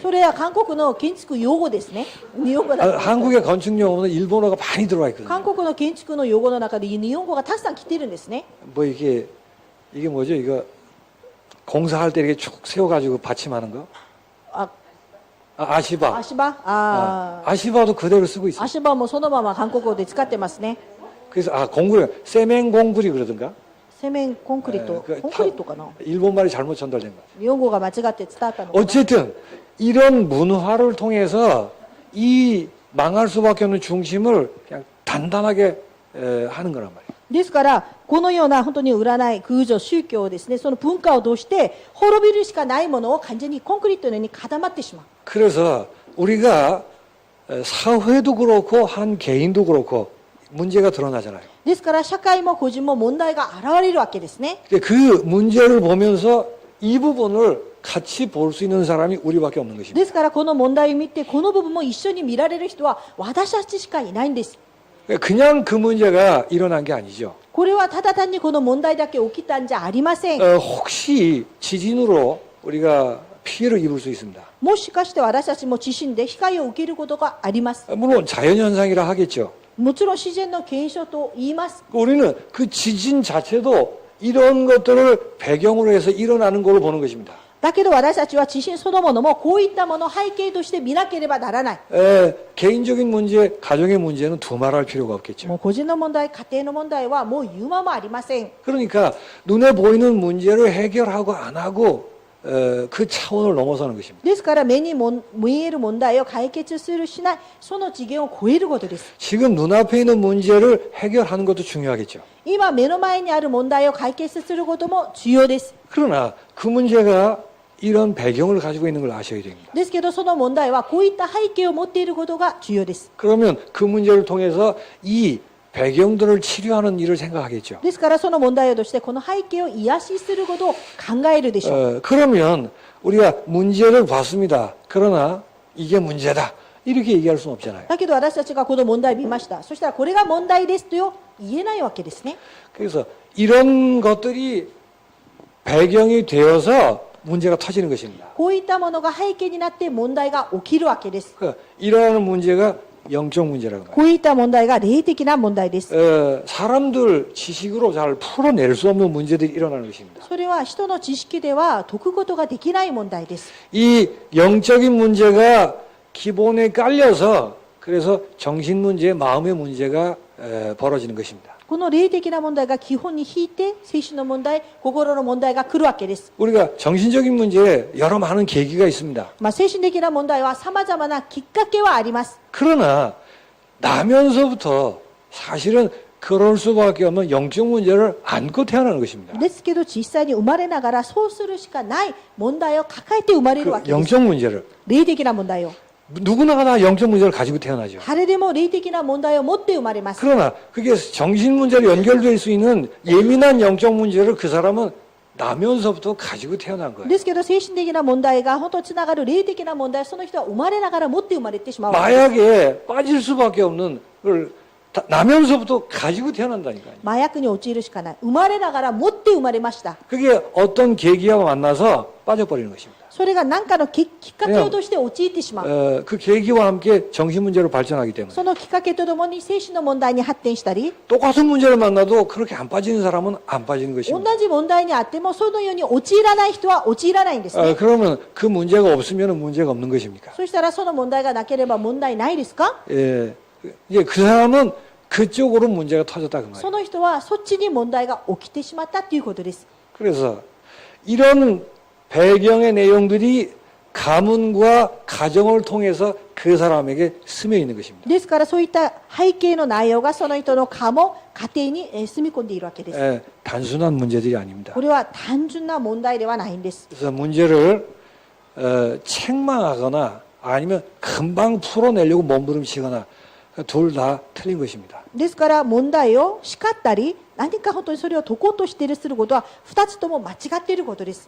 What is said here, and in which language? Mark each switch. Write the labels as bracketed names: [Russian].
[Japanese] それは韓国の建築用語ですね。日本語だと。 [Korean] 한국의 건축 용어는 일본어가 많이 들어와 있거든요. [Japanese] 韓国の建築の用語の中で日本語がたくさん来てるんですね。 [Korean] 뭐 이게 뭐죠? 이거 공사할 때 이렇게 쭉 세워가지고 받침하는 거? あ、 아시바. [Japanese] 足場、 [Korean] 아시바도 그대로 쓰고 있어요. [Japanese] 足場もそのまま韓国語で使ってますね。 [Korean] 그래서 공굴, 세멘 공굴이 그러던가? [Japanese] セメンコンクリート、コンクリートかな。 [Korean] 일본 말이 잘못 전달된 거. [Japanese] 日本語が間違って伝わったのかな。 [Korean] 어쨌든 이런 문화를 통해서 이 망할 수밖에 없는 중심을 그냥 단단하게 하는 거란 말이에요. [Japanese] ですからこのような本当に占い空女宗教をですね、その文化を通して滅びるしかないものを完全にコンクリートのように固まってしまう。 [Korean] 그래서 우리가 사회도 그렇고 한 개인도 그렇고 문제가 드러나잖아요. [Japanese] ですから社会も個人も問題が現れるわけですね。 [Korean] 근데 그 문제를 보면서 이 부분을 같이 볼 수 있는 사람이 우리밖에 없는 것입니다. [Japanese] ですからこの問題を見てこの部分も一緒に見られる人は私たちしかいないんです。 [Korean] 그냥 그 문제가 일어난 게 아니죠. [Japanese] これはただ単にこの問題だけ起きたんじゃありません。 [Korean] 혹시 지진으로 우리가 피해를 입을 수 있습니다. [Japanese] もしかして私たちも地震で被害を受けることがあります。 [Korean] 물론 자연현상이라 하겠죠. [Japanese] もちろん自然の現象と言います。 [Korean] 우리는 그 지진 자체도 이런 것들을 배경으로 해서 일어나는 걸로 보는 것입니다. [Japanese] だけど私たちは地震そのものもこういったものを背景として見なければならない。 [Korean] 개인적인 문제, 가정의 문제는 두말할 필요가 없겠죠. [Japanese] もう個人の問題、家庭の問題はもう言うまもありません。 [Korean] 그러니까 눈에 보이는 문제를 해결하고 안 하고 그 차원을 넘어서는 것입니다. [Japanese] ですから目に見える問題を解決するしない、その次元を超えることです。 [Korean] 지금 눈앞에 있는 문제를 해결하는 것도 중요하겠죠. [Japanese] 今目の前にある問題を解決することも重要です。 [Korean] 그러나 그 문제가 이런 배경을 가지고 있는 걸 아셔야 됩니다. [Japanese] ですけどその問題はこういった背景を持っていることが重要です。 [Korean] 그러면 그 문제를 통해서 이 배경들을 치료하는 일을 생각하겠죠. [Japanese] ですからその問題をとしてこの背景を癒しすることを考えるでしょう。 [Korean] 그러면 우리가 문제를 봤습니다. 그러나 이게 문제다. 이렇게 얘기할 수는 없잖아요. [Japanese] だけど私たちがこの問題を見ました。そしたらこれが問題ですと言えないわけですね。 [Korean] 그래서 이런 것들이 배경이 되어서 문제가 터지는 것입니다. [Japanese] こういったものが背景になって問題が起きるわけです。 [Korean] 그러니까 일어나는 문제가 영적 문제라고 말해요. [Japanese] こういった問題が霊的な問題です。 [Korean] 사람들 지식으로 잘 풀어낼 수 없는 문제들이 일어나는 것입니다. [Japanese] それは人の知識では解くことができない問題です。 [Korean] 이 영적인 문제가 기본에 깔려서 그래서 정신 문제, 마음의 문제가 벌어지는 것입니다. [Japanese] この霊的な問題が基本に引いて精神の問題、心の問題が来るわけです。 [Korean] 우리가 정신적인 문제에 여러 많은 계기가 있습니다. [Japanese] 精神的な問題は様々なきっかけはあります。 [Korean] 그러나 나면서부터 사실은 그럴 수밖에 없는 영적 문제를 안고 태어나는 것입니다. [Japanese] ですけど実際に生まれながらそうするしかない問題を抱えて生まれるわ 그 けです。 [Korean] 영적 문제를 [Japanese] 霊的な問題を。 [Korean] 누구나 다 영적 문제를 가지고 태어나죠. [Japanese] 誰でも霊的な問題を持って生まれます。 [Korean] 그러나 그게 정신 문제로 연결될 수 있는 예민한 영적 문제를 그 사람은 나면서부터 가지고 태어난 거예요. [Japanese] ですけど精神的な問題が本当つながる霊的な問題、その人は生まれながら持って生まれてしまうわけです。 [Korean] 마약에 빠질 수밖에 없는 걸 나면서부터 가지고 태어난다니까요. [Japanese] 麻薬に陥るしかない。生まれながら持って生まれました。 [Korean] 그게 어떤 계기와 만나서 빠져버리는 것입니다. [Japanese] それが何かのきっかけとして陥ってしまう。 [Korean] 그 계기와 함께 정신 문제로 발전하기 때문에 [Japanese] そのきっかけとともに精神の問題に発展したり、 [Korean] 똑같은 문제를 만나도 그렇게 안 빠지는 사람은 안 빠지는 [Japanese] 同 [Korean] 것입니다. [Japanese] じ問題にあってもそのように陥らない人は陥らないんですね。 [Korean] 그러면 그 문제가 없으면 문제가 없는 것입니까? [Japanese] そしたらその問題がなければ問題ないですか？ [Korean] 예, 이제 그 사람은 그쪽으로 문제가 터졌다 그 [Japanese] そ [Korean] 말이에요. [Japanese] の人はそっちに問題が起きてしまったということです。 [Korean] 그래서 이런 배경의 내용들이 가문과 가정을 통해서 그 사람에게 스며 있는 것입니다. [Japanese] ですからそういった背景の内容がその人の家も家庭に住み込んでいるわけです。 [Korean] 단순한 문제들이 아닙니다. [Japanese] これは単純な問題ではないんです。 [Korean] 그래서 문제를 책망하거나 아니면 금방 풀어내려고 몸부림치거나 둘 다 틀린 것입니다. [Japanese] ですから問題を叱ったり何か本当にそれを解こうとしているすることは2つとも間違っていることです。